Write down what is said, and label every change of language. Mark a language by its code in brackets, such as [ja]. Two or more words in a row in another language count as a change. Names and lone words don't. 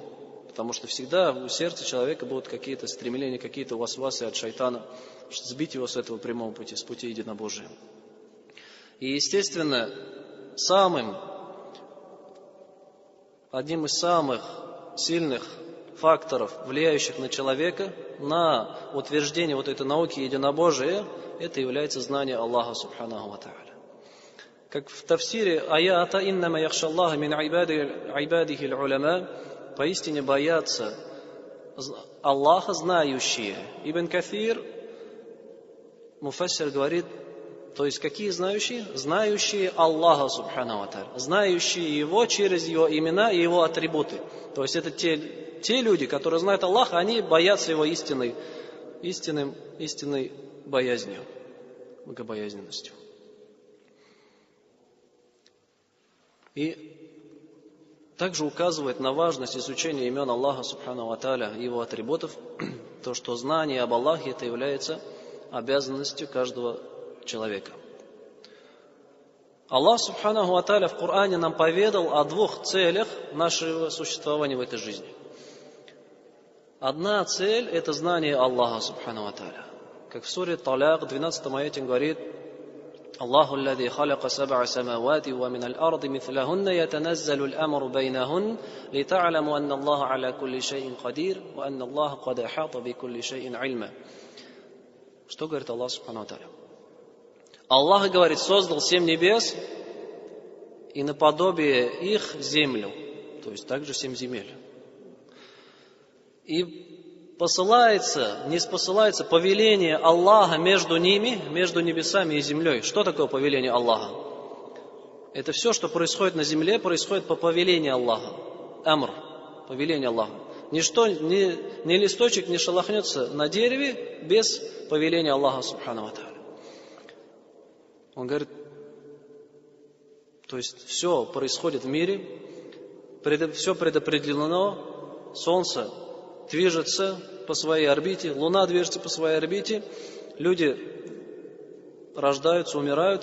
[ru] Потому что всегда в сердце человека будут какие-то стремления, какие-то васвасы от шайтана, чтобы сбить его с этого прямого пути, с пути единобожия. И, естественно, одним из самых сильных факторов, влияющих на человека, на утверждение вот этой науки единобожия, это является знание Аллаха [ar] سبحانه وتعالى. [ru] Как в тафсире аята [ar] «إنما يخشى الله من عباده العلماء», [ru] поистине боятся Аллаха знающие. Ибн Кафир, муфассир, говорит, то есть какие знающие? Знающие Аллаха [ar] سبحانه وتعالى, [ru] знающие Его через Его имена и Его атрибуты. То есть это те люди, которые знают Аллаха, они боятся Его истинной боязнью, богобоязненностью. И также указывает на важность изучения имен Аллаха [ar] سبحانه وتعالى [ru] и Его атрибутов, то, что знание об Аллахе это является обязанностью каждого человека. Аллах [ar] سبحانه وتعالى [ru] в Коране нам поведал о двух целях нашего существования в этой жизни. Одна цель – это знание Аллаха [ar] سبحانه وتعالى. [ru] Как в суре Таляк, 12 аяте говорит: [ar] الله الذي خلق سبع سماوات ومن الأرض مثلهن يتنزل الأمر بينهن لتعلموا أن الله على كل شيء قدير وأن الله قد أحاط بكل شيء علما. [ru] Что говорит Аллах [ar] سبحانه وتعالى? [ru] Аллах, говорит, создал 7 небес и наподобие их землю, то есть также 7 земель. И не спосылается повеление Аллаха между ними, между небесами и землей. Что такое повеление Аллаха? Это все, что происходит на земле, происходит по повелению Аллаха. Амр, повеление Аллаха. Ничто, ни листочек не шелохнется на дереве без повеления Аллаха [ar] سبحانه وتعالى. [ru] Он говорит, то есть все происходит в мире, все предопределено, солнце движется по своей орбите, Луна движется по своей орбите, люди рождаются, умирают.